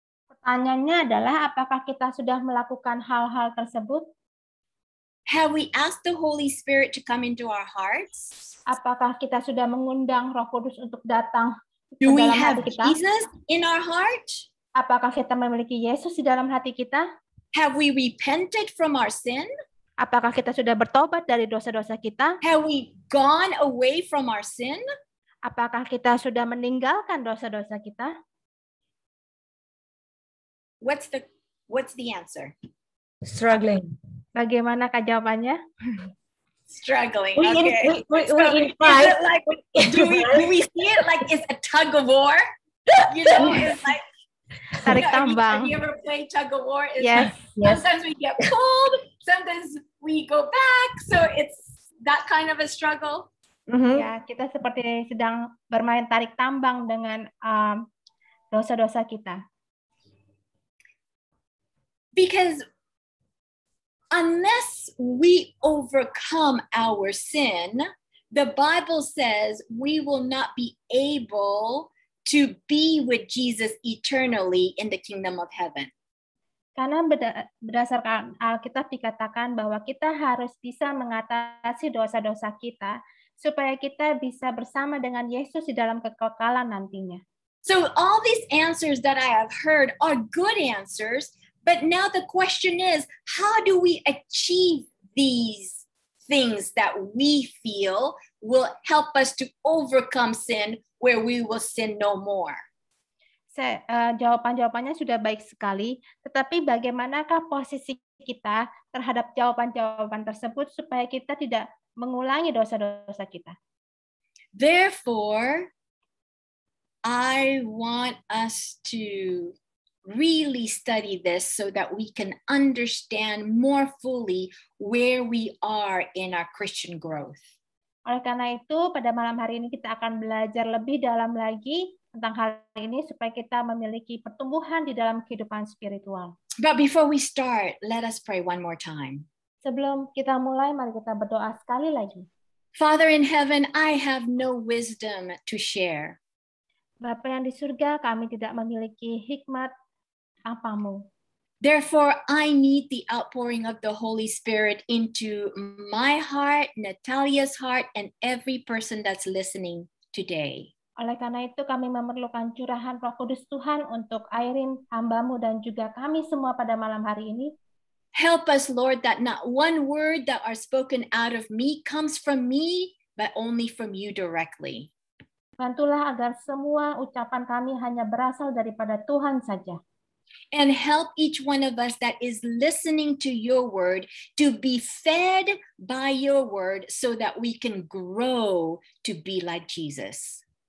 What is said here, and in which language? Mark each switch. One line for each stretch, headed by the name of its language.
Indonesian: Pertanyaannya adalah, apakah kita sudah melakukan hal-hal tersebut?
English: Have we asked the Holy Spirit to come into our hearts?
Indonesian: Apakah kita sudah mengundang Roh Kudus untuk datang ke
English: Do we
Indonesian: dalam
English: have
Indonesian: hati kita?
English: Jesus in our heart?
Indonesian: Apakah kita memiliki Yesus di dalam hati kita?
English: Have we repented from our sin?
Indonesian: Apakah kita sudah bertobat dari dosa-dosa kita?
English: Have we gone away from our sin?
Indonesian: Apakah kita sudah meninggalkan dosa-dosa kita?
English: What's the answer? Struggling.
Indonesian: Bagaimanakah jawabannya?
English: Struggling. We Okay. invite. Is it like, do we see it like it's a tug of war? It's like
Indonesian: Tarik tambang.
English: Have you ever played tug of war? It's Yes. like, sometimes we get pulled, sometimes we go back. So it's that kind of a struggle.
Indonesian: Ya, kita seperti sedang bermain tarik tambang dengan dosa-dosa kita.
English: Because unless we overcome our sin, the Bible says we will not be able to be with Jesus eternally in the kingdom of heaven.
Indonesian: Karena berdasarkan Alkitab dikatakan bahwa kita harus bisa mengatasi dosa-dosa kita supaya kita bisa bersama dengan Yesus di dalam kekekalan nantinya.
English: So all these answers that I have heard are good answers, but now the question is, how do we achieve these things that we feel will help us to overcome sin where we will sin no more?
Indonesian: Jawaban-jawabannya sudah baik sekali, tetapi bagaimanakah posisi kita terhadap jawaban-jawaban tersebut supaya kita tidak mengulangi dosa-dosa kita?
English: Therefore, I want us to really study this so that we can understand more fully where we are in our Christian growth.
Indonesian: Oleh karena itu, pada malam hari ini kita akan belajar lebih dalam lagi tentang hal ini supaya kita memiliki pertumbuhan di dalam kehidupan spiritual.
English: But before we start, let us pray one more time.
Indonesian: Sebelum kita mulai, mari kita berdoa sekali lagi.
English: Father in heaven, I have no wisdom to share.
Indonesian: Bapa yang di surga, kami tidak memiliki hikmat apa-Mu.
English: Therefore, I need the outpouring of the Holy Spirit into my heart, Natalia's heart, and every person that's listening today.
Indonesian: Oleh karena itu, kami memerlukan curahan Roh Kudus Tuhan untuk Airin, hamba-Mu, dan juga kami semua pada malam hari ini.
English: Help us, Lord, that not one word that are spoken out of me comes from me, but only from you directly.
Indonesian: Bantulah agar semua ucapan kami hanya berasal daripada Tuhan saja.
English: And help each one of us that is listening to your word to be fed by your word so that we can grow to be like Jesus.